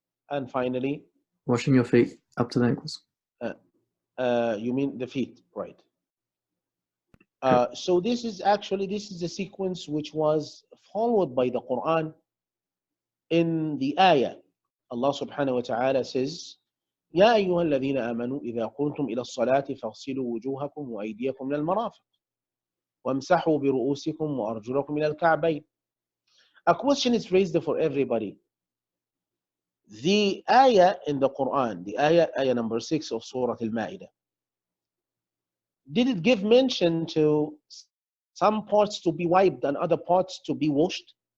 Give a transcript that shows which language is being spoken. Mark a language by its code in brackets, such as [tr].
[en] and finally, Washing your feet up to the ankles. you mean the feet, right? Correct. So this is a sequence which was followed by the Quran in the ayah. Allah subhanahu wa ta'ala says, [ar] يا أيها الذين آمنوا إذا قمتم إلى الصلاة فاغسلوا وجوهكم وأيديكم إلى المرافق وامسحوا برؤوسكم وأرجلكم إلى الكعبين. [en] A question is raised for everybody. The ayah in the Quran, the ayah number 6 of Surah Al-Ma'idah, did it give mention to some parts to be wiped and other parts to be washed?